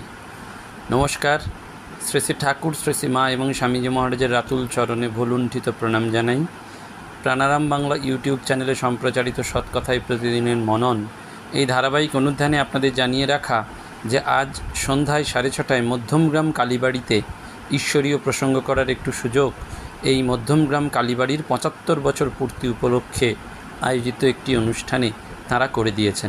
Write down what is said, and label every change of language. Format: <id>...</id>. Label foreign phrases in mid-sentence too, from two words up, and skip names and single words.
<bn>नमस्कार। শ্রী শ্রী ঠাকুর শ্রী শ্রী মা এবং স্বামীজী মহারাজের রাতুল চরণে ভূলুণ্ঠিত প্রণাম জানাই। প্রাণারাম বাংলা ইউটিউব চ্যানেলে সম্প্রচারিত সৎকথায় প্রতিদিনের মনন এই ধারাবাহিক অনুধ্যানে আপনাদের জানিয়ে রাখা যে আজ সন্ধ্যায় 6:30টায় মধ্যমগ্রাম কালীবাড়িতে ঈশ্বরীয় প্রসঙ্গ করার একটু সুযোগ এই মধ্যমগ্রাম কালীবাড়ির 75 বছর পূর্তি উপলক্ষে আয়োজিত একটি অনুষ্ঠানে তারা করে দিয়েছেন।</bn>